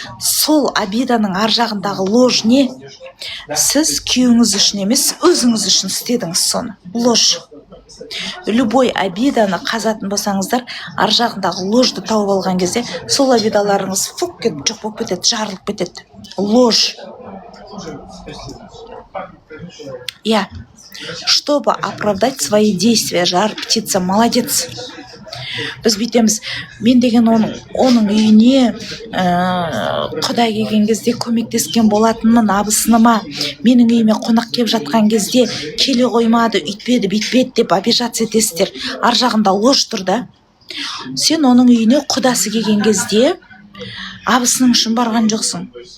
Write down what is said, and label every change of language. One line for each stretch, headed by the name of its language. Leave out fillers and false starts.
Kazakh: Сол обиданың ар жағындағы ложь не? Сіз күйеуіңіз үшін емес, өзіңіз үшін істедіңіз соны. Ложь. Любой обиданы қазатын болсаңыздар, ар жағындағы ложьды тауып алған кезде, сол обидаларыңыз фук кетіп, жоқ болып кетеді, жарылып кетеді.
Russian: Ложь. Чтобы оправдать свои действия, жар птица, молодец.
Kazakh: Біз бүйтеміз, мен деген оның үйіне құдай келген кезде көмектескен болатынмын, абысыныма, менің үйіме қонақ келіп жатқан кезде келе қоймады, үйтпеді, бүйтпеді деп обижаться етесіздер. Ар жағында ложь тұр да. Сен оның үйіне құдасы келген кезде абысының үшін барған жоқсың.